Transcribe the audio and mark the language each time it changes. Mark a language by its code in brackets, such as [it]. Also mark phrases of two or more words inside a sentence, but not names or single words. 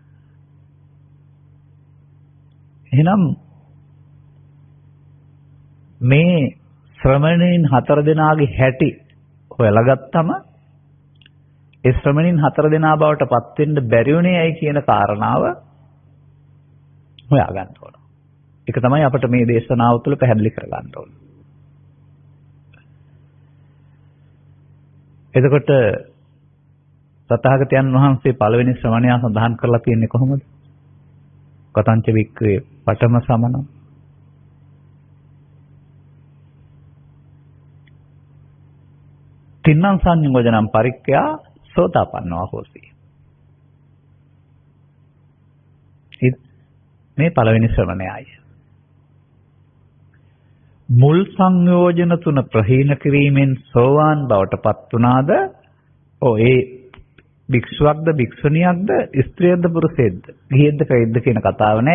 [si] එහෙනම් මේ ශ්‍රමණීන් 4 දෙනාගේ හැටි හොයලා ගත්තම ඒ ශ්‍රමණීන් 4 දෙනා බවට පත් වෙන්න බැරි වුණේ ඇයි කියන කාරණාව හොයා ගන්න ඕන. ඒක තමයි අපිට මේ දේශනාව තුළ පැහැදිලි කර ගන්න ඕන. එතකොට තථාගතයන් වහන්සේ පළවෙනි ශ්‍රමණයා සඳහන් කරලා තියෙන්නේ කොහොමද? [pi] කතංච වික්‍රේ පඨම සමන. තින්නම් සංයෝජනම් පරික්ඛයා සෝතාපන්නෝ හෝසි. [si] මේ පළවෙනි ශ්‍රමණයයි. මුල් සංයෝජන තුන ප්‍රහීන කිරීමෙන් සෝවාන් බවට පත් වුණාද? ඒ භික්ෂුවක්ද භික්ෂුණියක්ද ස්ත්‍රියක්ද පුරුෂයෙක්ද ගිහියක්ද පැවිද්ද කියන කතාව නෑ.